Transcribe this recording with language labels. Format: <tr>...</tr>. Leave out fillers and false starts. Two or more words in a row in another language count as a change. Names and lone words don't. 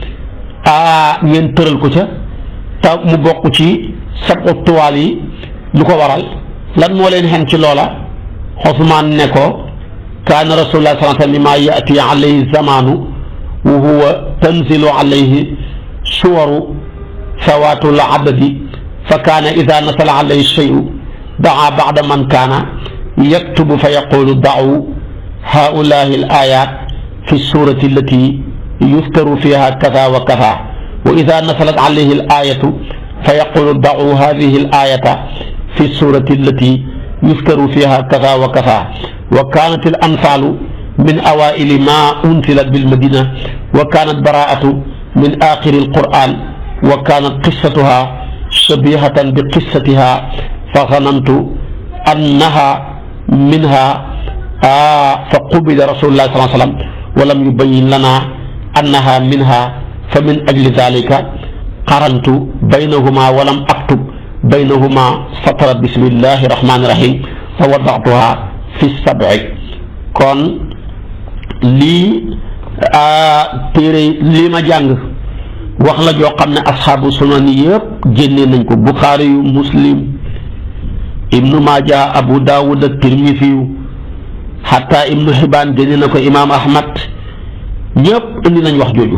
<wo>ngeen tëral ko ca te mu bokk ci sabu tuwaal yi lu ko waral lan moo leen xen ci loola Usmaan ne ko</wo> <ar>كان رسول الله صلى الله عليه وسلم مما يأتي عليه الزمان وهو تنزل عليه سور ذوات العدد فكان إذا نزل عليه شيء دعا بعض من كان يكتب فيقول ضعوا هؤلاء الآيات في السورة التي يفتر فيها كذا وكذا وإذا نزلت عليه الآية فيقول ضعوا هذه الآية في السورة التي يفتر فيها كذا وكذا وكانت الأنفال من أوائل ما أنزلت بالمدينة وكانت براءة من آخر القرآن وكانت قصتها شبيهة بقصتها فظننت أنها منها فقبل رسول الله صلى الله عليه وسلم ولم يبين لنا أنها منها فمن أجل ذلك قرنت بينهما ولم أكتب بينهما سطر بسم الله الرحمن الرحيم فوضعتها في السبع.</ar> <wo>kon lii téere lii ma jàng wax la joo xam ne asxaabu sunan yëpp génnee nañ ko Buxaari yu Muslim Ibnu Maaja Abu Daawud ak Tirmisi yu xataa Ibnu Xibaan génne na ko Imaam Ahmad ñëpp indi nañ wax jooju.</wo>